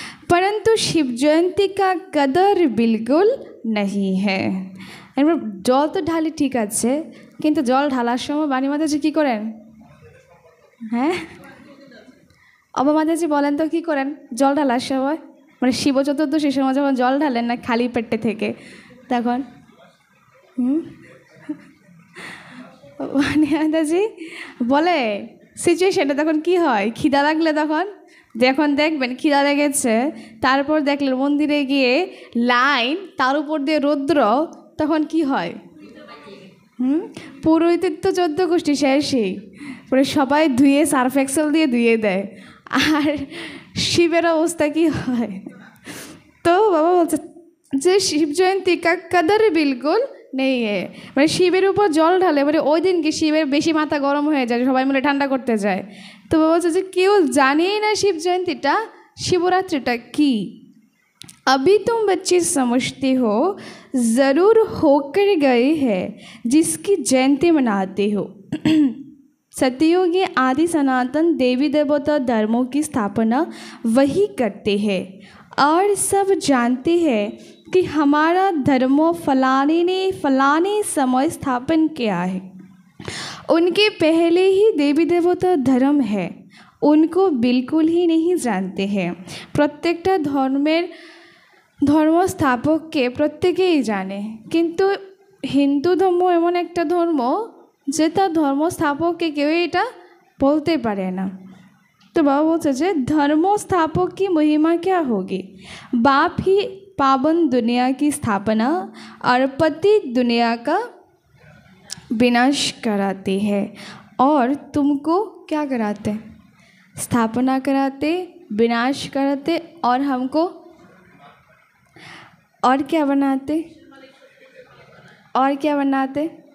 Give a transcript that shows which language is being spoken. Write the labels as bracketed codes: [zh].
[hi] परंतु शिव जयंती का कदर बिल्कुल नहीं है। [bn] जल तो ढाली ठीक आछे, किन्तु जल ढालार समय बाणी माताजी की करें? हाँ, অবা মাতাজি বলেন তো কী করেন জল ঢালার সময়, মানে শিব চতুর্দশীর সময় যখন জল ঢালেন না খালি পেটে থেকে, তখন মানে মাতাজি বলে সিচুয়েশনটা তখন কি হয়, খিদা লাগলে তখন যখন দেখবেন খিদা লেগেছে, তারপর দেখলেন মন্দিরে গিয়ে লাইন, তার উপর দিয়ে রৌদ্র, তখন কি হয়, পুরোহিতের তো 14 গোষ্ঠী শেষই, পরে সবাই ধুয়ে সার্ফ এক্সেল দিয়ে ধুয়ে দেয়, আর শিবের অবস্থা কি হয়। তো বাবা বলছে যে [hi] শিব জয়ন্তী কা কদর বিলকুল [bn] নেই, মানে শিবের উপর জল ঢালে, মানে ওই দিন কি শিবের বেশি মাথা গরম হয়ে যায়, সবাই মিলে ঠান্ডা করতে যায়। তো বাবা বলছে যে কেউ জানেই না শিব জয়ন্তীটা, শিবরাত্রিটা কি। [hi] अभी तुम बच्चे समझते हो, ज़रूर होकर गए हैं जिसकी जयंती मनाते हो। सतयुग के आदि सनातन देवी देवता धर्मों की स्थापना वही करते हैं, और सब जानते हैं कि हमारा धर्म फलाने ने फलाने समय स्थापन किया है। उनके पहले ही देवी देवता धर्म है, उनको बिल्कुल ही नहीं जानते हैं। [bn] प्रत्येकटा ধর্মস্থাপককে প্রত্যেকেই জানে, কিন্তু হিন্দু ধর্ম এমন একটা ধর্ম যে তার ধর্মস্থাপককে কেউই এটা বলতে পারে না। [hi] तो बाबा बोलते हैं धर्मस्थापक की महिमा क्या होगी, बाप ही पावन दुनिया की स्थापना और पति दुनिया का विनाश कराते हैं, और तुमको क्या कराते, स्थापना कराते, विनाश कराते, और हमको और क्या बनाते, और क्या बनाते,